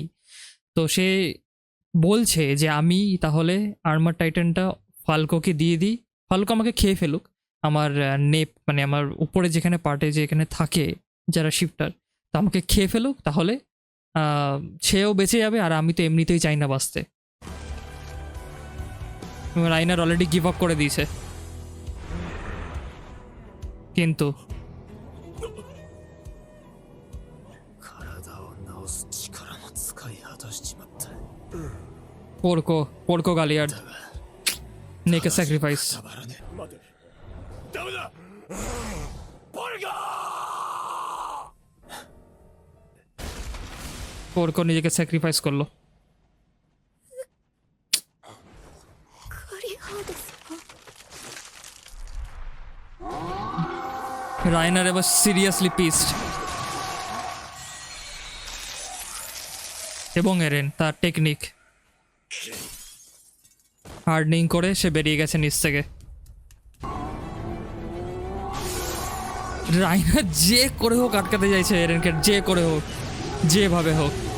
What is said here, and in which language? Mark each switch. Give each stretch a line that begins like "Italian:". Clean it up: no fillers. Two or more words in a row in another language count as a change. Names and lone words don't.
Bangla: তো সে বলছে যে আমি তাহলে আর্মার টাইটানটা ফাল্কোকে দিয়ে দিই, ফাল্কো আমাকে খেয়ে ফেলুক, আমার নেপ মানে আমার উপরে যেখানে পার্টে যেখানে থাকে যারা শিফটার, তা আমাকে খেয়ে ফেলুক, তাহলে সেও বেঁচে যাবে আর আমি তো এমনিতেই চাই না বাঁচতে। রাইনার
English: already give up
Bangla: করে দিয়েছে, কিন্তু
Japanese: 体を治す力も使い果たしちまった。
Bangla: পোর্কো গালিয়ার্ড নেকে স্যাক্রিফাইস।
Japanese: たまらね待て。ダメだ。ポルガ
Bangla: পোর্কো নিজেকে স্যাক্রিফাইস করলো।
Japanese: カリハード様
Bangla: রাইনার এবার
English: seriously pissed.
Bangla: এবং এরেন তার
English: technique hardening
Bangla: করে সে বেরিয়ে গেছে নিচ থেকে। রাইনার যে করে হোক আটকাতে চাইছে এরেনকে, যে করে হোক, যেভাবে হোক।